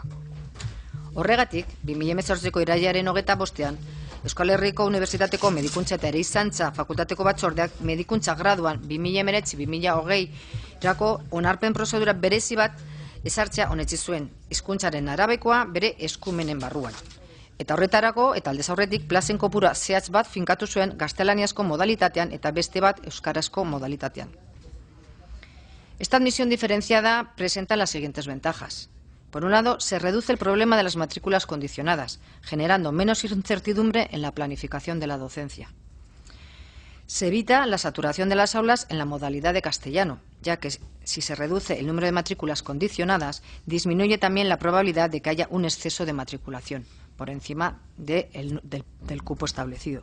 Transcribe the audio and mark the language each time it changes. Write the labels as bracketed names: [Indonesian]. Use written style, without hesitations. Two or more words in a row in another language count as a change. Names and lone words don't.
[Basque] Horregatik, 2018ko irailaren 25ean, Euskal Herriko Unibertsitateko Medikuntza eta Erizantza Fakultateko Batzordeak medikuntza graduan 2019-2020 onarpen prozedura berezi bat ezartzea onetsi zuen, hizkuntzaren arabekoa bere eskumenen barruan. Eta horretarako, eta aldez aurretik, plazen kopura zehatz bat finkatu zuen gaztelaniazko modalitatean eta beste bat euskarazko modalitatean. [Spanish] Esta admisión diferenciada presenta las siguientes ventajas. Por un lado, se reduce el problema de las matrículas condicionadas, generando menos incertidumbre en la planificación de la docencia. Se evita la saturación de las aulas en la modalidad de castellano, ya que si se reduce el número de matrículas condicionadas, disminuye también la probabilidad de que haya un exceso de matriculación, por encima del cupo establecido.